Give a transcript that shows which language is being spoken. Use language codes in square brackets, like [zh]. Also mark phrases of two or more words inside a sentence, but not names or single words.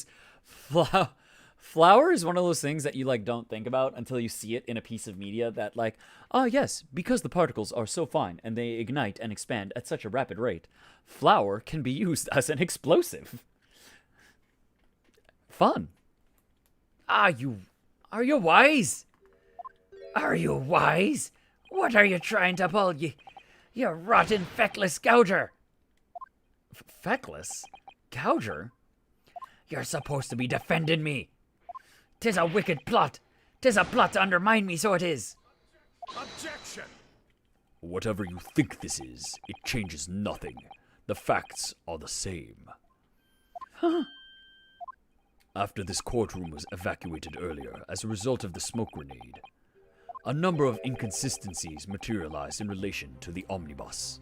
[en] Flour is one of those things that you, like, don't think about until you see it in a piece of media that, like, ah, yes, because the particles are so fine and they ignite and expand at such a rapid rate, flour can be used as an explosive. Fun. Are you wise? Are you wise? What are you trying to pull, you rotten feckless gouger? Feckless? Gouger? You're supposed to be defending me. 'Tis a wicked plot. 'Tis a plot to undermine me, so it is. Objection! Whatever you think this is, it changes nothing. The facts are the same. After this courtroom was evacuated earlier as a result of the smoke grenade, a number of inconsistencies materialized in relation to the omnibus.